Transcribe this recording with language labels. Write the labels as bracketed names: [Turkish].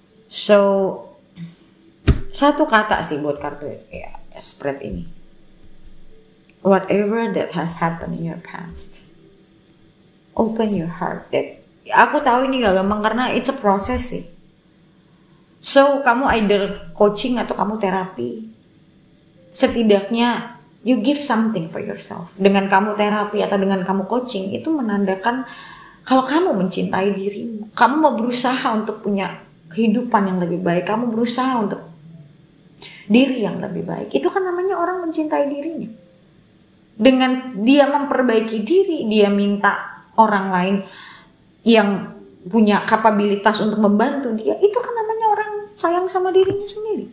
[Indonesian] So, satu kata sih buat kartu spread ini. [English] Whatever that has happened in your past, open your heart. [Indonesian] Aku tahu ini gak gampang karena [English] it's a process [Indonesian] sih. So, kamu either coaching atau kamu terapi. [English] Setidaknya, you give something for yourself. [Indonesian] Dengan kamu terapi atau dengan kamu coaching, itu menandakan kalau kamu mencintai dirimu. Kamu mau berusaha untuk punya kehidupan yang lebih baik. Kamu berusaha untuk diri yang lebih baik. Itu kan namanya orang mencintai dirinya. Dengan dia memperbaiki diri, dia minta orang lain yang punya kapabilitas untuk membantu dia, itu kan namanya orang sayang sama dirinya sendiri.